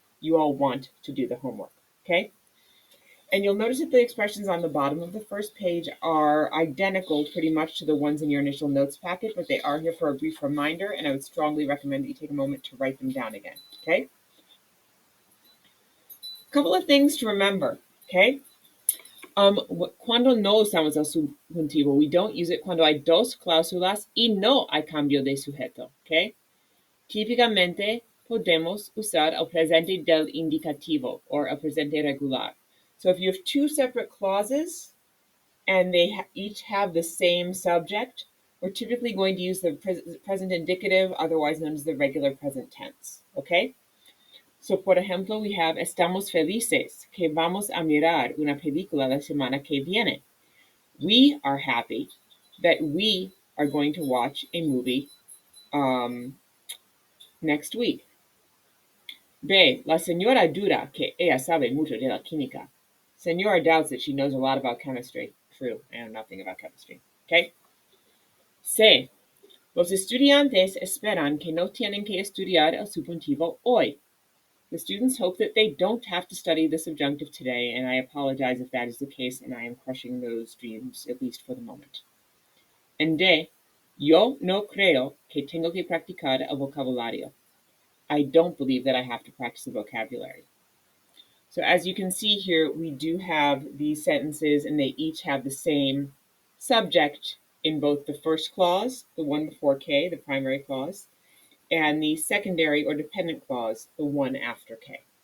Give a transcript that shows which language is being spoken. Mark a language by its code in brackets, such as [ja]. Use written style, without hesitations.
[en] You all want to do the homework, okay? And you'll notice that the expressions on the bottom of the first page are identical pretty much to the ones in your initial notes packet, but they are here for a brief reminder, and I would strongly recommend that you take a moment to write them down again, okay? A couple of things to remember, okay? [es] Cuando no usamos el subjuntivo, [en] we don't use it [es] cuando hay dos cláusulas y no hay cambio de sujeto, okay? Típicamente podemos usar el presente del indicativo or el presente regular. [en] So if you have two separate clauses and they each have the same subject, we're typically going to use the present indicative, otherwise known as the regular present tense, okay? So, [es] por ejemplo, [en] we have [es] estamos felices que vamos a mirar una película la semana que viene. [en] We are happy that we are going to watch a movie next week. B. [es] La señora duda que ella sabe mucho de la química. [en] Senora doubts that she knows a lot about chemistry. True, I know nothing about chemistry. Okay? C. [es] Los estudiantes esperan que no tienen que estudiar el subjuntivo hoy. [en] The students hope that they don't have to study the subjunctive today, and I apologize if that is the case, and I am crushing those dreams, at least for the moment. And D. [es] Yo no creo que tengo que practicar el vocabulario. [en] I don't believe that I have to practice the vocabulary. So as you can see here, we do have these sentences, and they each have the same subject in both the first clause, the one before K, the primary clause, and the secondary or dependent clause, the one after K.